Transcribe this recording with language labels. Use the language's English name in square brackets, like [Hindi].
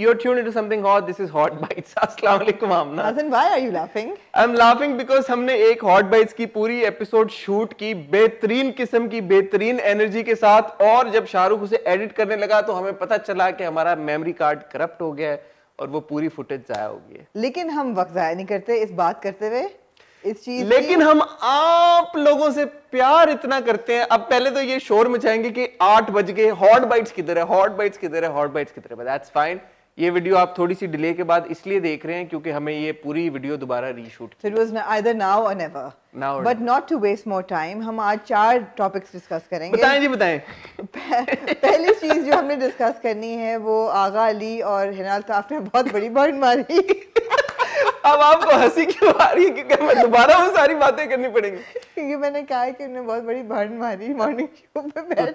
[English] You're tuned into something hot. This is Hot Bites. Assalamu alaikum, Amna. Hassan, why are you laughing? I'm laughing because [Hindi] हमने एक Hot Bites की पूरी episode shoot की बेहतरीन किस्म की बेहतरीन एनर्जी के साथ, और जब शाहरुख उसे एडिट करने लगा तो हमें पता चला कि हमारा मेमोरी कार्ड करप्ट हो गया है और वो पूरी फुटेज जाया हो गई है. लेकिन हम वक्त जाया नहीं करते इस बात करते हुए इस चीज लेकिन हम आप लोगों से प्यार इतना करते हैं. अब पहले तो ये शोर मचाएंगे कि 8 बज गए, हॉट बाइट्स किधर है, हॉट बाइट्स किधर है, हॉट बाइट्स किधर है. [English] That's fine. [Hindi] ये वीडियो आप थोड़ी सी डिले के बाद इसलिए देख रहे हैं क्योंकि हमें ये पूरी वीडियो दोबारा reshoot. [English] So it was either now or never. Now or But not to waste more time, [Hindi] हम आज 4 टॉपिक्स डिस्कस करेंगे. बताएं जी बताएं. पहली चीज जो हमने डिस्कस करनी है वो आगा अली और हिना अल्ताफ ने बहुत बड़ी बर्न मारी. अब आपको हंसी क्यों आ रही है? क्योंकि हमें दोबारा वो सारी बातें करनी पड़ेगी. क्योंकि मैंने कहा है कि उन्होंने बहुत बड़ी बर्न मारी मॉर्निंग शो पे बैठ.